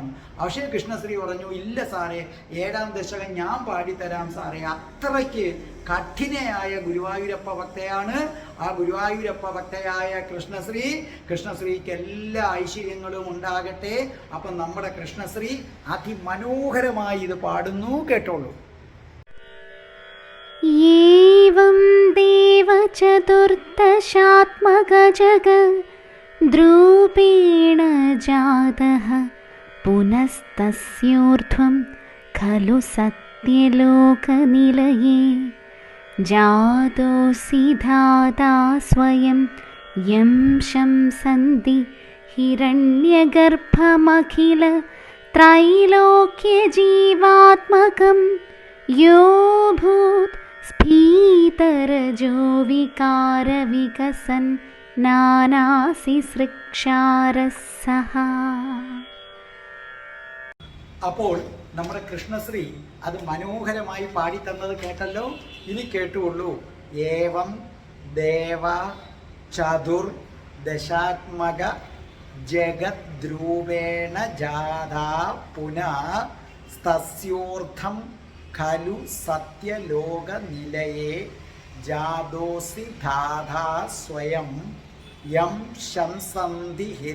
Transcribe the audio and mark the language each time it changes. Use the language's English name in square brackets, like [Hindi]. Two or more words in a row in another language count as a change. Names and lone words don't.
[Malayalam] പക്ഷേ കൃഷ്ണശ്രീ പറഞ്ഞു ഇല്ല സാറേ, 7ാം ദശകം ഞാൻ പാടിത്തരാം സാറേ. അത്രയ്ക്ക് കഠിനയായ ഗുരുവായൂരപ്പ ഭക്തയാണ്. ആ ഗുരുവായൂരപ്പ ഭക്തയായ കൃഷ്ണശ്രീക്ക് എല്ലാ ഐശ്വര്യങ്ങളും ഉണ്ടാകട്ടെ. അപ്പം നമ്മുടെ കൃഷ്ണശ്രീ അതിമനോഹരമായി ഇത് പാടുന്നു, കേട്ടോളൂ. [Sanskrit] एवं देव चतुर्दशात्मकजगद्रूपेण जातः पुनस्तस्योर्ध्वं खलु सत्यलोकनिलये जातोऽसि धाता स्वयं यं शंसन्ति हिरण्यगर्भमखिल त्रैलोक्यजीवात्मकं यो भूत् स्फीतरजो विकारविकसन् नानासि सृक्षारः सः. [Malayalam] അപ്പോൾ നമ്മുടെ കൃഷ്ണശ്രീ അത് മനോഹരമായി പാടിത്തന്നത് കേട്ടല്ലോ. ഇനി കേട്ടുള്ളൂ. [Sanskrit] ഏവം ദേവ ചതുർദശാത്മക ജഗദ്രൂപേണ ജാതാ പുനഃ തസ്യോർദ്ധം ഖലു സത്യലോകനിലയേ ജാതോസി ധാതാ സ്വയം യം ശംസന്തി